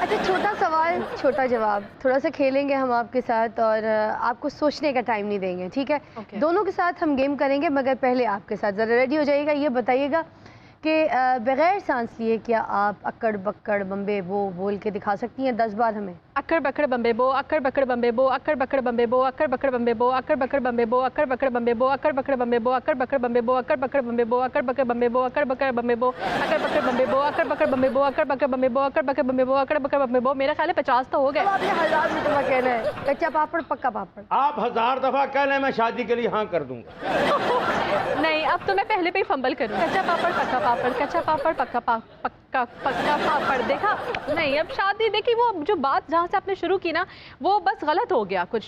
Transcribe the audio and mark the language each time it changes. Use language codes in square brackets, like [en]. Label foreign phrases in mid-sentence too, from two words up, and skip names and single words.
[hi] अच्छा, छोटा सवाल छोटा जवाब, थोड़ा सा खेलेंगे हम आपके साथ और आपको सोचने का टाइम नहीं देंगे, ठीक है? Okay. दोनों के साथ हम गेम करेंगे, मगर पहले आपके साथ ज़रा रेडी हो जाइएगा। ये बताइएगा कि बगैर सांस लिए क्या आप अक्कड़ बक्कड़ बम्बे बो बोल के दिखा सकती हैं 10 बार हमें? अक्कड़ बक्कड़ बम्बे बो, अक्कड़ बक्कड़ बम्बे बो, अक्कड़ बक्कड़ बम्बे बो, अक्कड़ बक्कड़ बम्बे बो, अक्कड़ बक्कड़ बम्बे बो, अक्कड़ बक्कड़ बम्बे बो, अक्कड़ बक्कड़ बम्बे बो, अक्कड़ बक्कड़ बम्बे बो, अक्कड़ बक्कड़ बम्बे बो, अक्कड़ बक्कड़ बम्बे बो, अक्कड़ बक्कड़ बम्बे बो, अक्कड़ बक्कड़ बम्बे बो, अक्कड़ बक्कड़ बम्बे बो, अक्कड़ बक्कड़ बम्बे बो, अक्कड़ बक्कड़ बम्बे बो, अक्कड़ बक्कड़ बम्बे बो। मेरा ख्याल है 50 तो हो गए। अब आपने 1000 रुपये कहना है, कच्चा पापड़ पक्का पापड़। आप 1000 दफा कह लें मैं शादी के लिए हाँ कर दूंगा। नहीं, अब तो मैं पहले पे ही फंबल करूँ। कच्चा पापड़ पक्का पापड़, कच्चा पापड़ पक्का पक्का पक्का पापड़। देखा नहीं, अब शादी देखी, वो जो बात जहाँ से आपने शुरू की ना वो बस गलत हो गया कुछ।